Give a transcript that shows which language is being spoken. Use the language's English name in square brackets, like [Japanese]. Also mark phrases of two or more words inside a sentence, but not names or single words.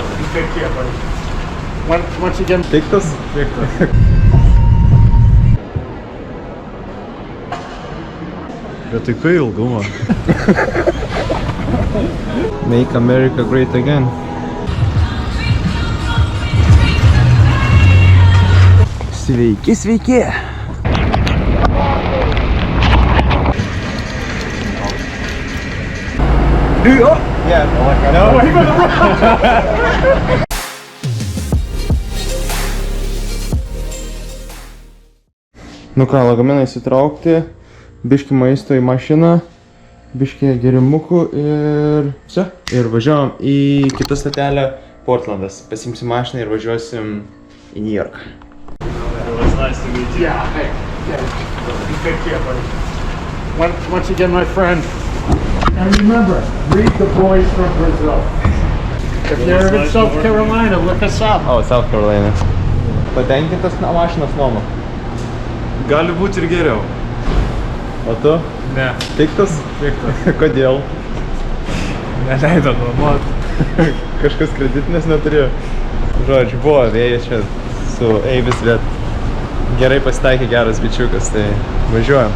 [English] Take care, buddy. Once again, [Lithuanian] Piktas? Bet tai kai ilgumo? [English] Make America great again. [Lithuanian] Sveiki, sveiki! Yeah, Nu ką, lagaminą įsitraukti, biški maisto į mašiną, biški gerimukų ir vse. Ir važiuojam į kitą stotelę, Portlandas. Pasimsim mašiną ir važiuosim į New York. [English] It was nice to meet you. yeah, hey, you take care, buddy. Once again, my friend. And remember, read the boys from Brazil. If you're in South Carolina, look us up. [Lithuanian] O, South Carolina. Patenkintas mašinos nuoma. Gali būti ir geriau. O tu? Ne. Piktas? Piktas. Kodėl? Neleido nuomot. Kažkas kreditinės neturėjo. Žodžiu, buvo vėjas čia su Eivis, bet gerai pasitaikė geras bičiukas, tai važiuojam.